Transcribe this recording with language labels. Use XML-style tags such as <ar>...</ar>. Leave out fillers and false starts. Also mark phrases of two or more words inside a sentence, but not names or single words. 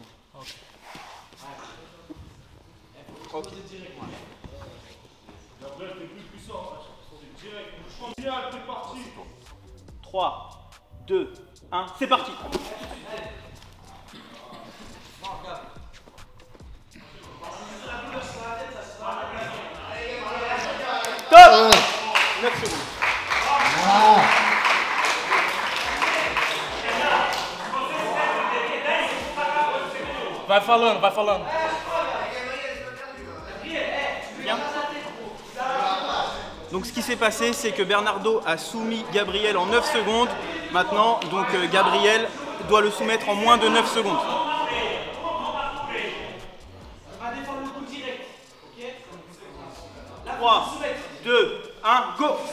<fr>Ok. 3, 2, 1, c'est parti. Top. 9 secondes.</fr> <pt>Vai falando, vai falando.</pt> <fr>Bien. Donc ce qui s'est passé, c'est que Bernardo a soumis Gabriel en 9 secondes. Maintenant, donc Gabriel doit le soumettre en moins de 9 secondes. 3, 2, 1, go!</fr>